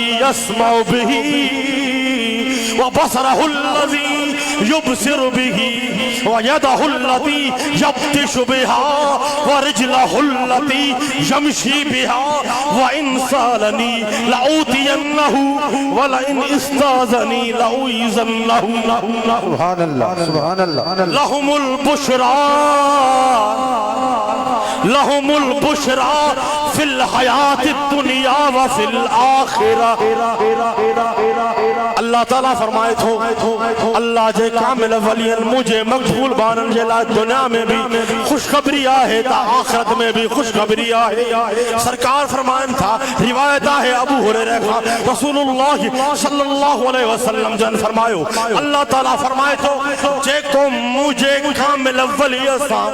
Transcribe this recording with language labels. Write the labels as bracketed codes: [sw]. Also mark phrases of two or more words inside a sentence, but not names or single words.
[ar] يسمع به وبصره الذي يبصر به ويده التي يبطش بها ورجله التي يمشي بها وإن سألني لأعطينه ولئن استعاذني لأعيذنه سبحان الله سبحان الله لهم البشرى في الحياة الدنيا وفي الآخرة [sd] अल्लाह ताला फरमाए थो अल्लाह जे कामिल वलियन मुझे मकबूल बानन जेला दुनिया में भी खुशखबरी आहे ता आखिरत में भी खुशखबरी आहे सरकार फरमान था रिवायत है अबू हुरैरा का [ar] رسول الله صلى الله عليه وسلم [sd] जन फरमायो अल्लाह ताला फरमाए थो जे को मुझे कामिल वलियन